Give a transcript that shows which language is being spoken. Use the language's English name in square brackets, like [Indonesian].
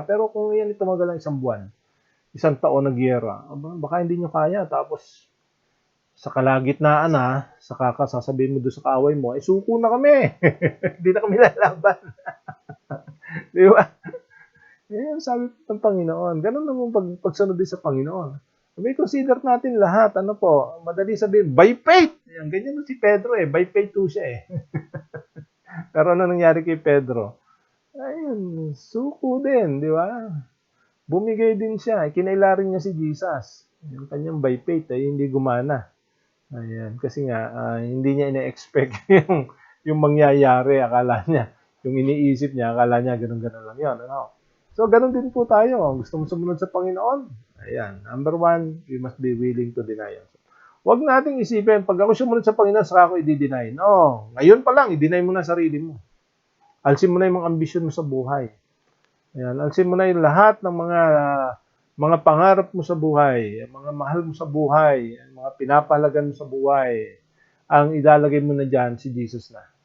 [Filipino] Pero kung yan ay tumagal ng 1 buwan, 1 taon na giyera, baka hindi nyo kaya. Tapos, sa kalagitnaan na, saka ka sasabihin mo doon sa kaaway mo, suko na kami. Hindi na kami lalaban. Di ba? Sabi ng Panginoon, ganun naman pagsunod din sa Panginoon. May consider natin lahat, madali sabihin, [English] by faith! [Filipino] Yan, ganyan si Pedro [English] by faith [Filipino] to siya Pero ano nangyari kay Pedro? Ayun, suko din, di ba? Bumigay din siya, kinailarin niya si Jesus. Yung kanyang [English] by faith [Filipino] hindi gumana. Ayan, kasi nga, hindi niya ina-expect yung mangyayari, akala niya. Yung iniisip niya, akala niya, ganun-ganun lang yun. So, ganun din po tayo. Gusto mo sumunod sa Panginoon? [English] Ayan, number 1, we must be willing to deny ourselves. [Filipino] Huwag nating isipin, pag ako sumunod sa Panginoon, saka ako i-deny. No, ngayon pa lang, i-deny mo na sarili mo. Alsin mo na yung mga ambisyon mo sa buhay. Ayan, alsin mo na yung lahat ng mga pangarap mo sa buhay, mga mahal mo sa buhay, mga pinapahalagan mo sa buhay, ang ilalagay mo na dyan, si Jesus na.